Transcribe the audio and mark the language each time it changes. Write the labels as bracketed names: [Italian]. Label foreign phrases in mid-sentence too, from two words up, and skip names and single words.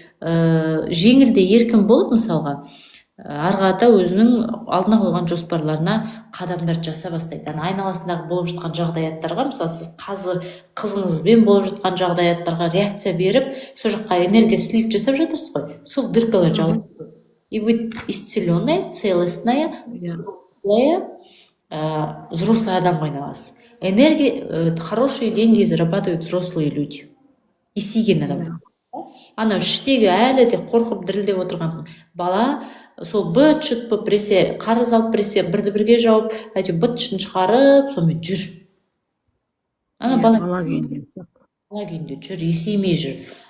[Kazakh] Жеңілде еркін болып, мысалға, арғата өзінің алдына қойған жоспарларына қадамдар жаса бастайды. Айналасындағы болып жатқан жағдаяттарға, мысалы, сіз қызыңызбен болып жатқан жағдаяттарға реакция беріп, сол жаққа энергия слив жасап жатырсыз ғой, сол дыркалар жауып. [Russian] И вы исцеленная, целостная, взрослый [Kazakh] адамға айналасыз. [Russian] Хорошие деньги зарабатывают взрослые люди. [Kazakh] Есейген адам. Ана іштегі әлі де қорқып дірілдеп отырған бала, сол быт-шыт болып біресе, қарыз алып біресе, бірді бірге жауып, әйтеуір быт-шытын шығарып, сонымен жүр. Бала күйінде жүр, есеймей жүр.